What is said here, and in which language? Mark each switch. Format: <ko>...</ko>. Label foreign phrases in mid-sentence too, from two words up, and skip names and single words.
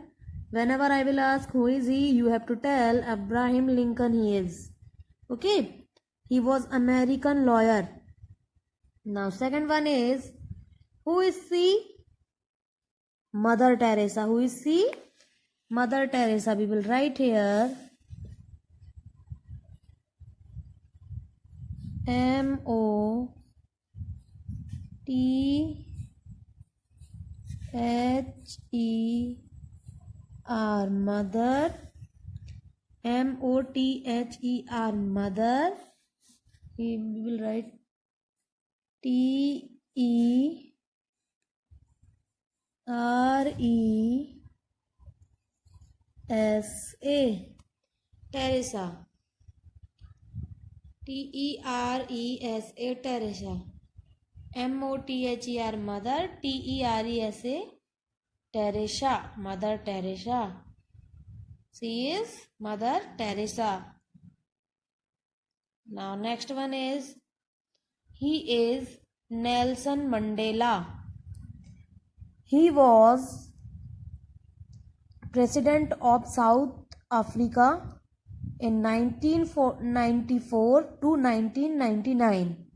<en>Whenever I will ask who is he, you have to tell Abraham Lincoln he is. Okay. He was American lawyer. Now second one is, who is she? Mother Teresa. Who is she? Mother Teresa. We will write here. M-O-T-H-E-R. Mother. M-O-T-H-E-R. Mother. We will write T-E-R-E-S-A. Teresa. T-E-R-E-S-A. Teresa. M-O-T-H-E-R. Mother. T-E-R-E-S-A. Teresa. Mother Teresa. She is Mother Teresa. Now next one is, he is Nelson Mandela. He was president of South Africa in 1994 to 1999.</en>